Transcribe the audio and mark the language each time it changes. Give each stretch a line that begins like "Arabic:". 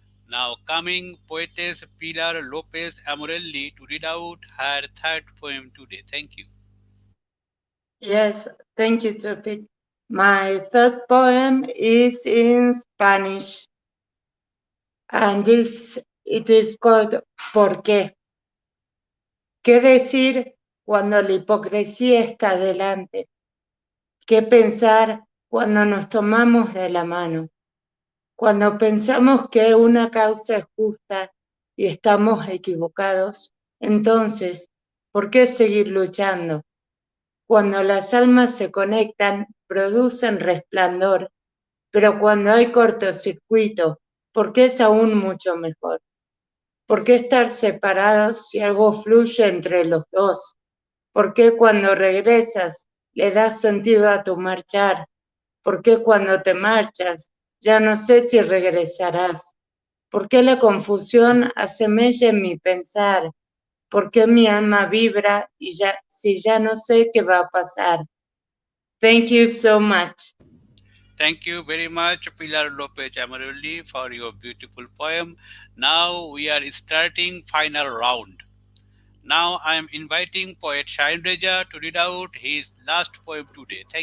English: Now coming poetess Pilar Lopez Amorelli to read out her third poem today. Thank you. Yes, thank you, Toufiq. My third poem is in Spanish, and it is called
Spanish: ¿Por qué? ¿Qué decir cuando la hipocresía está delante? ¿Qué pensar cuando nos tomamos de la mano? Cuando pensamos que una causa es justa y estamos equivocados, entonces, ¿por qué seguir luchando? Cuando las almas se conectan, producen resplandor, pero cuando hay cortocircuito, ¿por qué es aún mucho mejor? ¿Por qué estar separados si algo fluye entre los dos? ¿Por qué cuando regresas le das sentido a tu marchar? ¿Por qué cuando te marchas ya no sé si regresarás? ¿Por qué la confusión asemella en mi pensar? ¿Por qué mi alma vibra y si ya no sé qué va a pasar?
English: Thank you so much. Thank you very much, Pilar Lopez Amorelli, for your beautiful poem. Now we are starting final round. Now I am inviting poet Shaheen Reza to read out his last poem today.